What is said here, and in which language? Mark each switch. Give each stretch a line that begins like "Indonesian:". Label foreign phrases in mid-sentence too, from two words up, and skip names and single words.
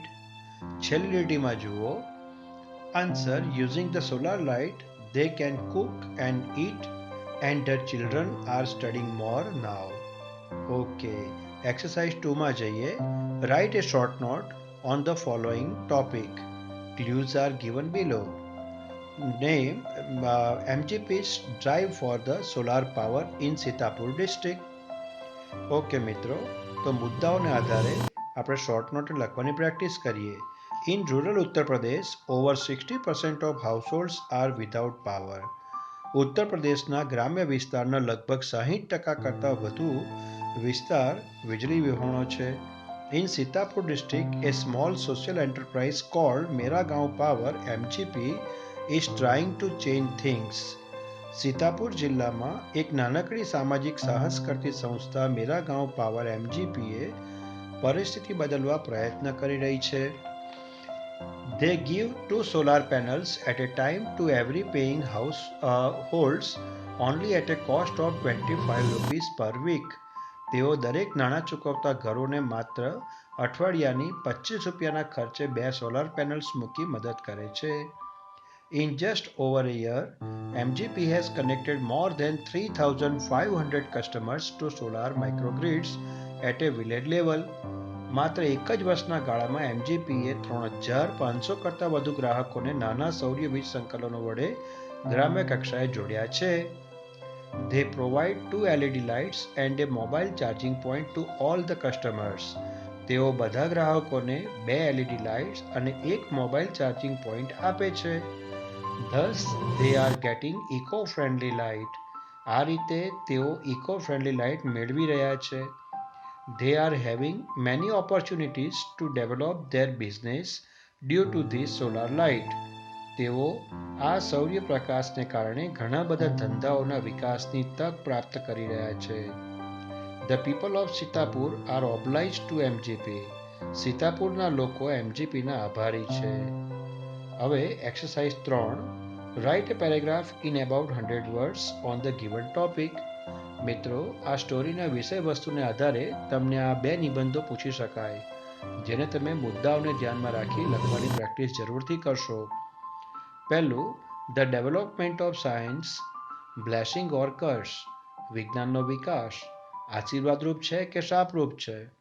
Gujarati: છેલ્લી લીટીમાં જુઓ.
English: Answer. Using the solar light, they can cook and eat and their children are studying more now.
Gujarati: Okay. Exercise 2 માં જઈએ.
English: Write a short note on the following topic. Clues are given below. Name MGP's drive for the solar power in Sitapur district.
Gujarati: ઓકે મિત્રો, તો મુદ્દાઓને આધારે આપણે
English: short note
Gujarati: લખવાની પ્રેક્ટિસ કરીએ.
English: In rural Uttar Pradesh, over 60% of households are without power.
Gujarati: ઉત્તર પ્રદેશના ગ્રામ્ય વિસ્તારના લગભગ 60% કરતાં વધુ વિસ્તાર વીજળી વિહોણો છે.
English: In Sitapur district, a small social enterprise called Mera Gaon Power MGP is trying to change things.
Gujarati: સીતાપુર જિલ્લામાં એક નાનકડી સામાજિક સાહસ કરતી સંસ્થા મેરા ગાંવ પાવર MGPએ પરિસ્થિતિ બદલવા પ્રયત્ન કરી રહી છે.
English: They give 2 solar panels at a time to every paying households only at a cost of 25 rupees per week.
Gujarati: તેઓ દરેક નાણાં ચૂકવતા ઘરોને માત્ર અઠવાડિયાની 25 રૂપિયાના ખર્ચે 2 સોલાર પેનલ્સ મૂકી મદદ કરે છે.
English: In just over a year, MGP has connected more than 3,500 customers to solar microgrids at a village level.
Gujarati: માત્ર એક જ વર્ષના ગાળામાં MGPએ 3,500 કરતાં વધુ ગ્રાહકોને નાના સૌર વીજ સંકલનો વડે ગ્રામ્ય કક્ષાએ જોડ્યા છે.
English: They provide 2 LED lights and a mobile charging point to all the customers.
Gujarati: તેઓ બધા ગ્રાહકોને 2 LED લાઇટ્સ અને એક મોબાઈલ ચાર્જિંગ પોઈન્ટ આપે છે.
English: Thus, they are getting eco-friendly light.
Gujarati: આ રીતે તેઓ
English: eco-friendly light
Gujarati: મેળવી રહ્યા છે.
English: They are having many opportunities to develop their business due to this solar light.
Gujarati: તેઓ આ સૌર્ય પ્રકાશને કારણે ઘણા બધા ધંધાઓના વિકાસની તક પ્રાપ્ત કરી રહ્યા છે.
English: The people of Sitapur are obliged to MGP.
Gujarati: સીતાપુરના લોકો MGPના આભારી છે. હવે એક્સરસાઇઝ 3.
English: Write a paragraph in about 100 words on the given topic.
Gujarati: મિત્રો, આ સ્ટોરીના વિષય વસ્તુને આધારે તમને આ 2 નિબંધો પૂછી શકાય, જેને તમે મુદ્દાઓને ધ્યાનમાં રાખી લખવાની પ્રેક્ટિસ જરૂરથી કરશો.
English: પહેલું, The development of science blessing or curse.
Gujarati: વિજ્ઞાનનો વિકાસ આશીર્વાદરૂપ છે કે શાપરૂપ છે?